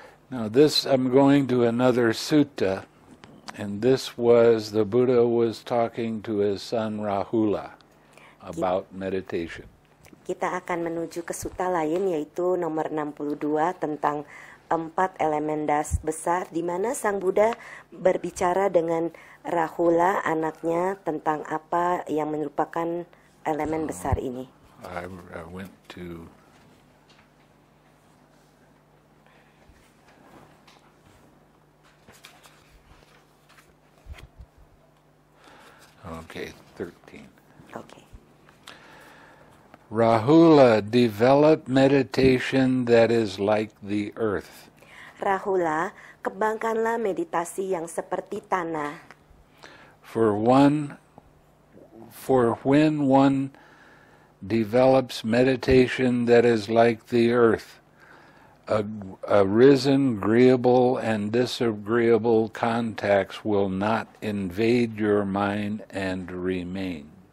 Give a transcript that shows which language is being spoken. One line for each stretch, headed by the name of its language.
English: Now this, I'm going to another sutta, and this was, the Buddha was talking to his son Rahula about meditation.
Indonesian: Kita akan menuju ke sutta lain, yaitu nomor 62 tentang 4 elemen das besar, di mana Sang Buddha berbicara dengan Rahula, anaknya, tentang apa yang merupakan elemen besar ini.
English: I went to Okay, 13. Okay. Rahula, develop meditation that is like the earth.
Indonesian: Rahula, kembangkanlah meditasi yang seperti tanah.
English: For when one develops meditation that is like the earth, a risen, agreeable, and disagreeable contacts will not invade your mind and remain.